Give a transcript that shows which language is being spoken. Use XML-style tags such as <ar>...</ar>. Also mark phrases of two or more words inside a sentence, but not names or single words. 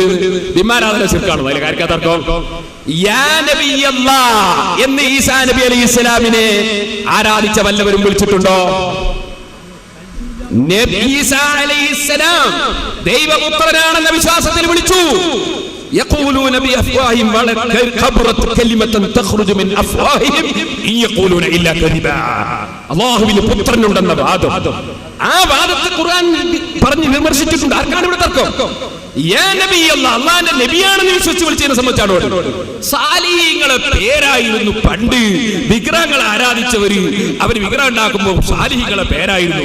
<ml>ബിംബാരാധന ശിർക്കാണോ? അതിലെ കാര്യക്കാ തർക്കം.</ml> <ar>يا نبي الله</ar> <ml>എന്ന് ഈസാ നബി അലൈഹിസ്സലാമിനെ ആരാധിച്ച വല്ലവരും വിളിച്ചിട്ടുണ്ടോ? ഈസാ അലൈഹിസ്സലാം ദൈവപുത്രനാണെന്ന വിശ്വാസത്തിൽ വിളിച്ചു.</ml> <ar>يقولون بأفواههم كبرت كلمة تخرج من أفواههم إن يقولون إلا كذبا.</ar> <ml>അല്ലാഹുവിന് പുത്രനുണ്ടെന്ന വാദം, ആ വാദത്തെ ഖുർആൻ പറഞ്ഞ് വിമർശിച്ചിട്ടുണ്ട്. ആർക്കാണ് ഇവിടെ തർക്കം?</ml> <ar>يا نبي الله,</ar> <ml>അല്ലാഹുവിന്റെ നബിയാണെന്ന് വിശ്വസിച്ച് വിളിച്ചതിനെ സംബന്ധിച്ചാണ്. സാലിഹീങ്ങളെ പേരായിരുന്നു പണ്ട് വിഗ്രഹങ്ങൾ ആരാധിച്ചവര്. അവര് വിഗ്രഹം ഉണ്ടാക്കുമ്പോൾ സാലിഹീങ്ങളെ പേരായിരുന്നു.</ml>